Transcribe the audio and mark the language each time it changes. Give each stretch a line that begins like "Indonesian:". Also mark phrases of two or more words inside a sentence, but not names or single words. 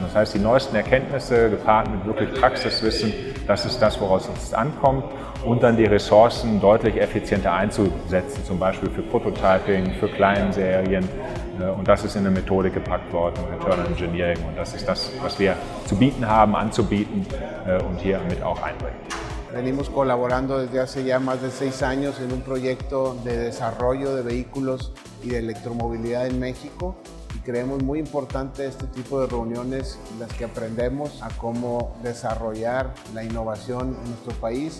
German: Das heißt, die neuesten Erkenntnisse gepaart mit wirklich Praxiswissen, das ist das, woraus es ankommt. Und dann die Ressourcen deutlich effizienter einzusetzen, zum Beispiel für Prototyping, für Kleinserien. Und das ist in eine Methodik gepackt worden, Return on Engineering. Und das ist das, was wir zu bieten haben, anzubieten und hier mit auch einbringen.
Spanish: Venimos colaborando desde hace ya más de 6 años en un proyecto de desarrollo de vehículos y de electromovilidad en México. Y creemos muy importante este tipo de reuniones en las que aprendemos a cómo desarrollar la innovación en nuestro país.